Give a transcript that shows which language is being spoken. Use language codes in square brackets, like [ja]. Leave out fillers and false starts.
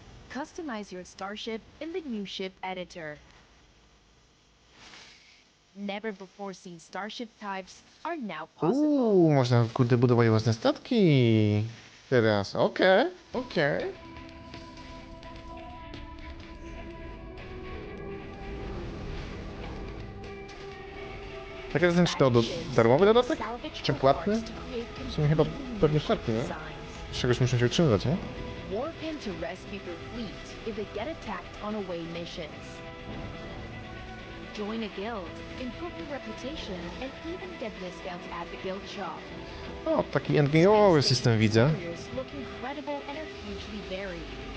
[en] Customize your starship in the new ship editor. Never before seen starship types are now possible. [pl] Można kurde budować własne statki. Teraz, okej. Tak jest, czy to darmowy dodatek? Czy płatny? W sumie chyba pewnie płatny, nie? Z czegoś muszę się utrzymywać, nie? [en] Warp in to rescue your fleet if they get attacked on away missions. Join a guild, improve your reputation, and even get discounts at the guild shop. [pl] O, taki endgame'owy system widzę. [en] Look incredible and are hugely varied.